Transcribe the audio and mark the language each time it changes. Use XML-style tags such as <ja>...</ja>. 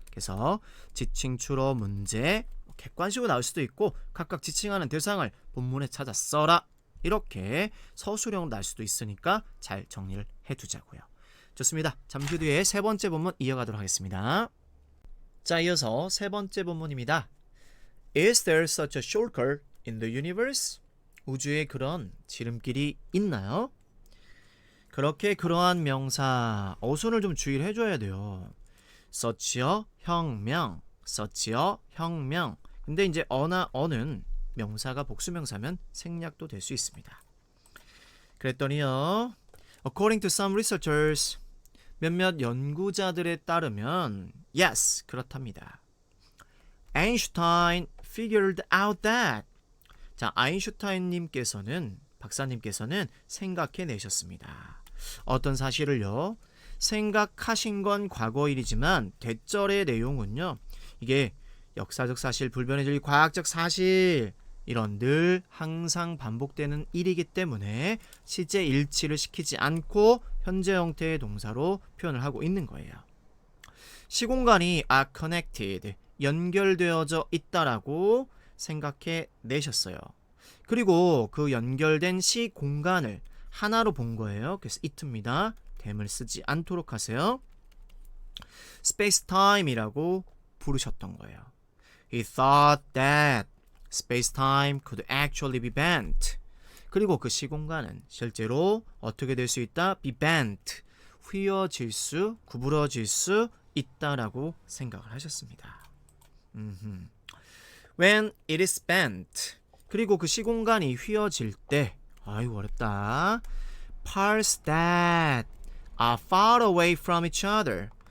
<ko>그래서 지칭 추로 문제, 객관식으로 나올 수도 있고 각각 지칭하는 대상을 본문에 찾아 써라, 이렇게 서술형으로 날 수도 있으니까 잘 정리를 해두자고요. 좋습니다. 잠시 뒤에 세 번째 본문 이어가도록 하겠습니다. 자, 이어서 세 번째 본문입니다.</ko> <en>Is there such a shortcut in the universe?</en> <ko>우주에 그런 지름길이 있나요? 그렇게 그러한 명사 어순을 좀 주의를 해줘야 돼요. such요, 혁명, such요, 혁명. 근데 이제 어는 명사가 복수명사면 생략도 될 수 있습니다. 그랬더니요,</ko> <en>according to some researchers,</en> <ko>몇몇 연구자들에 따르면 yes, 그렇답니다.</ko> <en>Einstein figured out that.</en> <ko>자, 아인슈타인님께서는, 박사님께서는 생각해내셨습니다. 어떤 사실을요, 생각하신 건 과거일이지만 대절의 내용은요, 이게 역사적 사실, 불변의 진리, 과학적 사실, 이런 늘 항상 반복되는 일이기 때문에 시제 일치를 시키지 않고 현재 형태의 동사로 표현을 하고 있는 거예요. 시공간이</ko> <en>are connected,</en> <ko>연결되어져 있다라고 생각해 내셨어요. 그리고 그 연결된 시공간을 하나로 본 거예요. 그래서 it입니다. 댐을 쓰지 않도록 하세요. space-time이라고 부르셨던 거예요.</ko> <en>He thought that space-time could actually be bent.</en> <ko>그리고 그 시공간은 실제로 어떻게 될 수 있다?</ko> <en>be bent.</en> <ko>휘어질 수, 구부러질 수 있다라고 생각을 하셨습니다.</ko> <en>When it is bent.</en> <ko>그리고 그 시공간이 휘어질 때, 아이고 어렵다.</ko> <en>Parts that are far away from each other.</en>